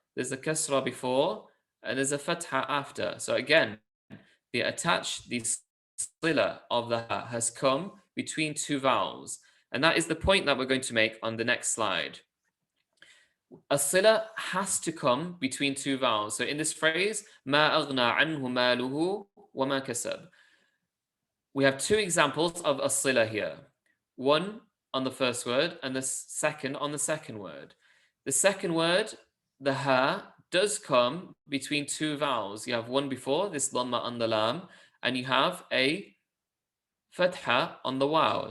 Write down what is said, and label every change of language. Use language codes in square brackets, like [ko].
[en] There's a kasra before and there's a fatha after. So again, the sila of the ha has come between 2 vowels. And that is the point that we're going to make on the next slide. As-sila has to come between 2 vowels. So in this phrase, [ar] ما أغنى عنه ماله وما كسب. [en] We have 2 examples of as-sila here. One on the first word and the second on the second word. The second word, the ha, does come between 2 vowels. You have one before, this dhamma on the lam, and you have a fatha on the waw.